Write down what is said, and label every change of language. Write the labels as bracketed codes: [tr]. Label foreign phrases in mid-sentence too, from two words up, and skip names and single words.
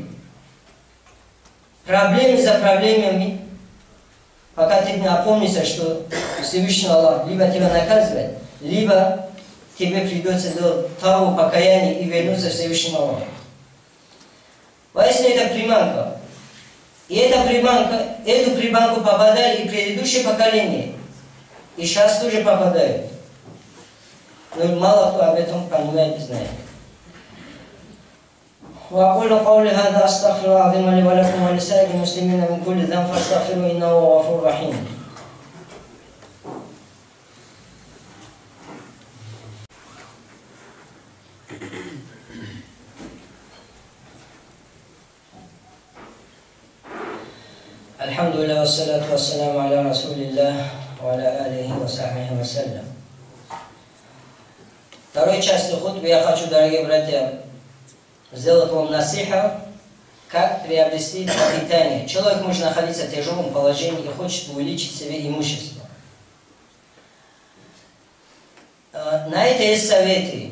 [ru] Проблемы за проблемами, пока ты не опомнишься, что Всевышний Аллах либо тебя наказывает, либо тебе придется делать того покаяния и вернуться к Всевышнему Аллаху. Воистину это приманка. И эту приманку попадали и предыдущие поколения. И сейчас тоже попадают. Но мало кто об этом понимает и знает. [ar] وأقول قولي هذا أستغفر الله العظيم لي ولكم ولسائر المسلمين من كل ذنب فاستغفروه إنه هو غفور رحيم. الحمد لله والصلاة والسلام على رسول الله وعلى آله وصحبه وسلم. [ru] Второй части хутбы я хочу, дорогие братья, сделать вам насиха, как приобрести пропитание. Человек может находиться в тяжелом положении и хочет увеличить себе имущество. На это есть советы.